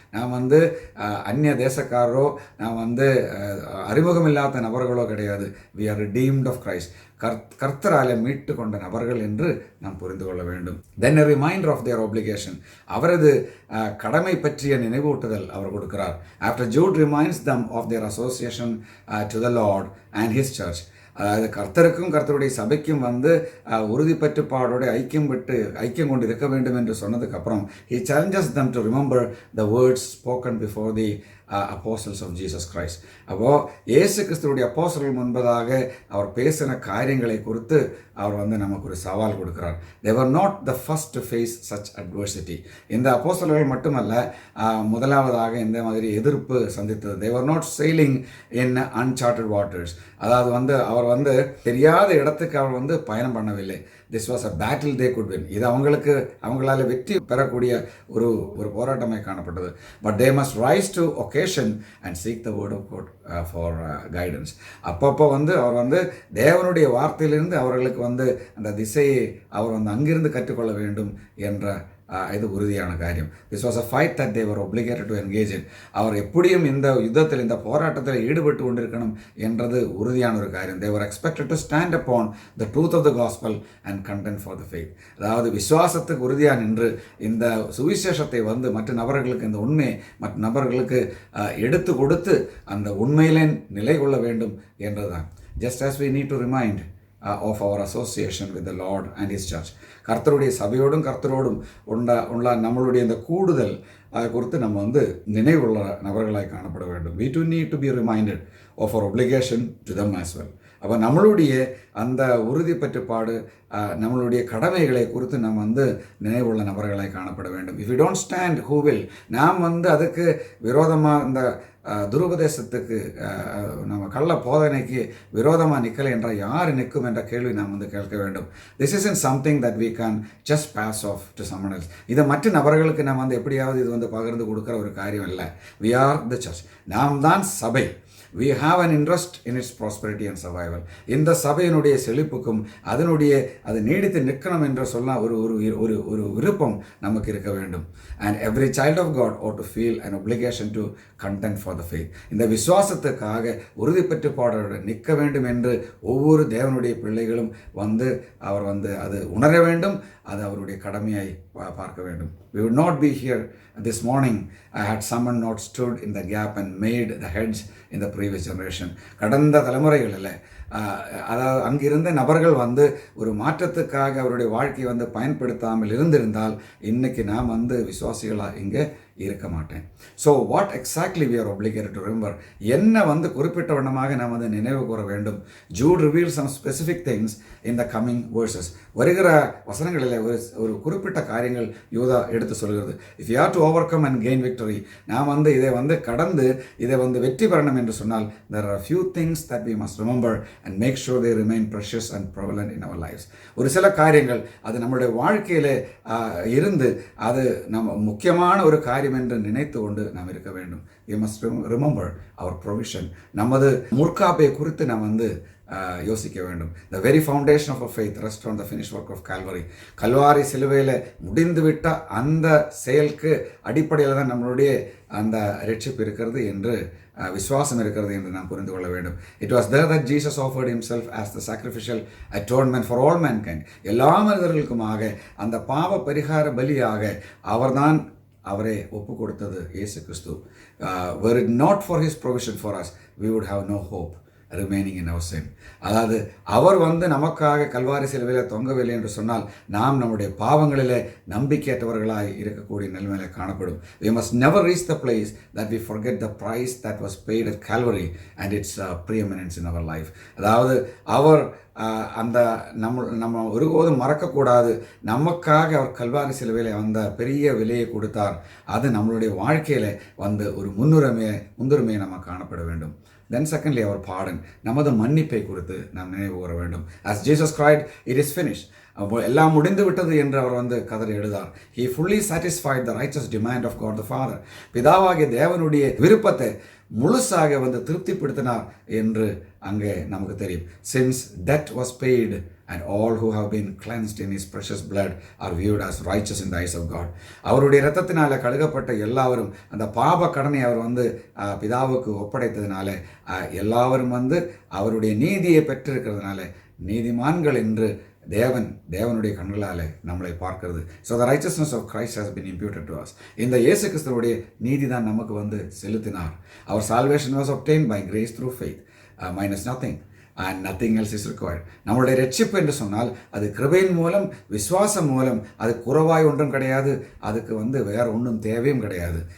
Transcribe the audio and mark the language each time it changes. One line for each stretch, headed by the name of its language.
Tamil: நாம் அந்நிய தேசக்காரரோ நாம் அறிமுகம் இல்லாத நபர்களோ கிடையாது.
English: We are redeemed of Christ.
Tamil: கர்த்தராலே மீட்டு கொண்ட நபர்கள் என்று நாம் புரிந்து கொள்ள வேண்டும்.
English: Then a reminder of their obligation.
Tamil: அவரது கடமை பற்றிய நினைவூட்டுதல் அவர் கொடுக்கிறார்.
English: After Jude reminds them of their association to the Lord and His church.
Tamil: அதாவது கர்த்தருக்கும் கர்த்தருடைய சபைக்கும் உறுதிப்பட்டுப்பாடோடு ஐக்கியம் கொண்டு இருக்க வேண்டும் என்று சொன்னதுக்கப்புறம்
English: he challenges them to remember the words spoken before the apostles of Jesus Christ.
Tamil: அப்போது இயேசு கிறிஸ்துவுடைய அப்போஸ்தலர்கள் முன்பதாக அவர் பேசின காரியங்களை குறித்து அவர் நமக்கு ஒரு சவால் கொடுக்கிறார்.
English: They were not the first to face such adversity.
Tamil: இந்த அப்போஸ்தலர்கள் மட்டுமல்ல முதலாவதாக இந்த மாதிரி எதிர்ப்பு சந்தித்தது.
English: They were not sailing in uncharted waters.
Tamil: அதாவது அவர் தெரியாத இடத்துக்கு அவர் பயணம் பண்ணவில்லை.
English: This was a battle they could win.
Tamil: இது அவங்களால வெற்றி பெறக்கூடிய ஒரு போராட்டமாய் காணப்பட்டது.
English: But they must rise to occasion and seek the word of God for guidance.
Tamil: அப்பப்போ அவர் தேவனுடைய வார்த்தையிலிருந்து அவர்களுக்கு அந்த திசையை அவர் அங்கிருந்து கற்றுக்கொள்ள வேண்டும் என்ற இது உறுதியான காரியம்.
English: This was a fight that they were obligated to engage in.
Tamil: அவர் எப்படியும் இந்த யுத்தத்தில் இந்த போராட்டத்தில் ஈடுபட்டு கொண்டிருக்கணும் என்றது உறுதியான ஒரு காரியம்.
English: They were expected to stand upon the truth of the gospel and contend for the faith.
Tamil: அதாவது விசுவாசத்துக்கு உறுதியாக நின்று இந்த சுவிசேஷத்தை மற்ற நபர்களுக்கு இந்த உண்மையை மற்ற நபர்களுக்கு எடுத்து கொடுத்து அந்த உண்மையிலே நிலை கொள்ள வேண்டும் என்றுதான்.
English: Just as we need to remind of our association with the Lord and His church.
Tamil: கர்த்தருடைய சபையோடும் கர்த்தரோடும் உள்ள நம்மளுடைய இந்த கூடுதல் அதை குறித்து நம்ம நினைவுள்ள நபர்களாய் காணப்பட வேண்டும்.
English: We too need to be reminded of our obligation to them as well.
Tamil: அப்போ நம்மளுடைய அந்த உறுதிப்பற்றுப்பாடு நம்மளுடைய கடமைகளை குறித்து நாம் வந்து நினைவுள்ள நபர்களாய் காணப்பட வேண்டும்.
English: if you don't stand who will,
Tamil: நாம் வந்து அதுக்கு விரோதமாக இந்த துருபதேசத்துக்கு நம்ம கள்ள போதனைக்கு விரோதமாக நிற்கலை என்றால் யார் நிற்கும் என்ற கேள்வி நாம் வந்து கேட்க வேண்டும்.
English: This isn't something that we can just pass off to someone else.
Tamil: இதை மற்ற நபர்களுக்கு நம்ம வந்து எப்படியாவது இது வந்து பகிர்ந்து கொடுக்குற ஒரு காரியம் இல்லை.
English: we are the church,
Tamil: நாம் தான் சபை.
English: We have an interest in its prosperity and survival.
Tamil: இந்த சபையினுடைய செழிப்புக்கும் அது நீடித்து நிற்கணும் என்று சொல்ல ஒரு விருப்பம் நமக்கு இருக்க வேண்டும்.
English: And every child of God ought to feel an obligation to contend for the faith.
Tamil: இந்த விசுவாசத்துக்காக உறுதிப்பற்று பாடலோடு நிற்க வேண்டும் என்று ஒவ்வொரு தேவனுடைய பிள்ளைகளும் அவர் அது உணர வேண்டும். அது அவருடைய கடமையை பார்க்க வேண்டும்.
English: We would not be here this morning had someone not stood in the gap and made the heads in the previous generation.
Tamil: கடந்த தலைமுறைகளில் அதாவது அங்கிருந்த நபர்கள் ஒரு மாற்றத்துக்காக அவருடைய வாழ்க்கையை பயன்படுத்தாமல் இருந்திருந்தால் இன்னைக்கு நாம் விசுவாசிகளாக இங்கே இருக்க மாட்டேன்.
English: so what exactly we are obligated to remember,
Tamil: என்ன குறிப்பிட்ட வண்ணமாக நாம் நினைவு கூற வேண்டும்.
English: Jude reveal some specific things in the coming verses.
Tamil: வருகிற வசனங்களில் ஒரு குறிப்பிட்ட காரியங்கள் யூதா எடுத்து சொல்கிறது.
English: if you have to overcome and gain victory,
Tamil: நாம் இதை கடந்து இதை வெற்றி பெறணும் என்று சொன்னால்
English: there are a few things that we must remember and make sure they remain precious and prevalent in our lives.
Tamil: ஒரு சில காரியங்கள் அது நம்முடைய வாழ்க்கையிலே இருந்து அது நம்ம முக்கியமான ஒரு காரியம் என்று நினைத்து கொண்டு நாம் இருக்க வேண்டும்.
English: We must remember our provision.
Tamil: நமது முற்காப்பை குறித்து நாம் யோசிக்க வேண்டும்.
English: The very foundation of our faith rests on the finished work of Calvary.
Tamil: Kalvari சிலுவையில் முடிந்துவிட்ட அந்த செயலுக்கு அடிப்படையில் தான் நம்மளுடைய அந்த ரட்சிப்பு இருக்கிறது என்று விசுவாசம் இருக்கிறது என்று நாம் புரிந்து கொள்ள வேண்டும்.
English: It was there that Jesus offered himself as the sacrificial atonement for all mankind.
Tamil: எல்லா மனிதர்களுக்குமாக அந்த பாவ பரிகார பலியாக அவரை ஒப்பு கொடுத்தது இயேசு கிறிஸ்து.
English: Were it not for his provision for us, we would have no hope remaining in our sin.
Tamil: அதாவது அவர் நமக்காக கல்வாரி சிலுவையில் தொங்கவில்லை என்று சொன்னால் நாம் நம்முடைய பாவங்களிலே நம்பிக்கையற்றவர்களாய் இருக்கக்கூடிய நிலைமையில காணப்படும்.
English: We must never reach the place that we forget the price that was paid at Calvary and its preeminence in our life.
Tamil: அதாவது அவர் அந்த நம்ம ஒருபோதும் மறக்கக்கூடாது. நமக்காக அவர் கல்வாரி சிலுவையில் பெரிய விலையை கொடுத்தார். அது நம்மளுடைய வாழ்க்கையில் ஒரு முன்னுரிமையை நம்ம காணப்பட வேண்டும்.
English: Then secondly, our pardon.
Tamil: நமது மன்னிப்பை குறித்து நாம் நினைவு கூற வேண்டும்.
English: As Jesus cried, it is finished.
Tamil: எல்லாம் முடிந்து விட்டது என்று அவர் கதறி எழுதார்.
English: He fully satisfied the righteous demand of God the Father.
Tamil: பிதாவாகிய தேவனுடைய விருப்பத்தை முழுசாக திருப்திப்படுத்தினார் என்று அங்கே நமக்கு தெரியும்.
English: Since debt was paid and all who have been cleansed in his precious blood are viewed as righteous in the eyes of God.
Tamil: அவருடைய இரத்தத்தினால கழுகப்பட்ட எல்லாவரும் அந்த பாப கடனை அவர் பிதாவுக்கு ஒப்படைத்ததினால எல்லாவரும் அவருடைய நீதியை பெற்றிருக்கிறதுனால நீதிமான்கள் என்று தேவனுடைய கண்களாலே நம்மளை பார்க்கிறது.
English: So the righteousness of Christ has been imputed to us.
Tamil: இந்த இயேசு கிறிஸ்துவுடைய நீதி தான் நமக்கு செலுத்தினார்.
English: Our salvation was obtained by grace through faith minus nothing and nothing else is required.
Tamil: நம்மளுடைய ரட்சிப்பு என்று சொன்னால் அது கிருபையின் மூலம் விசுவாசம் மூலம், அது குறைவாய் ஒன்றும் கிடையாது, அதுக்கு வேற ஒன்றும் தேவையும் கிடையாது.